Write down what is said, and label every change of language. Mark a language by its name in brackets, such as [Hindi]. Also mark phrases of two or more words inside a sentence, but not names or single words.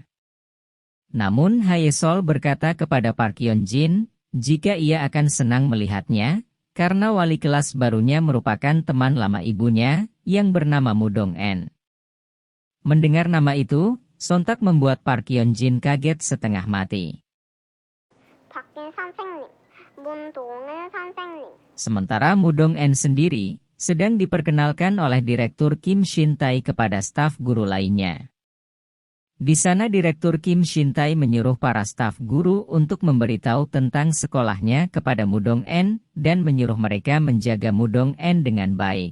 [Indonesian] Namun Haesol berkata kepada Park Hyun-jin, jika ia akan senang melihatnya, karena wali kelas barunya merupakan teman lama ibunya, yang bernama Mu Dong-en. Mendengar nama itu, sontak membuat Park Hyun-jin kaget setengah mati. [Korean] 바뀐 선생님, 문동은 선생님. [Indonesian] Sementara Mu Dong-en sendiri, sedang diperkenalkan oleh Direktur Kim Shin-tae kepada staf guru lainnya. Di sana Direktur Kim Shin-tae menyuruh para staf guru untuk memberitahu tentang sekolahnya kepada Mu Dong-en, dan menyuruh mereka menjaga Mu Dong-en dengan baik.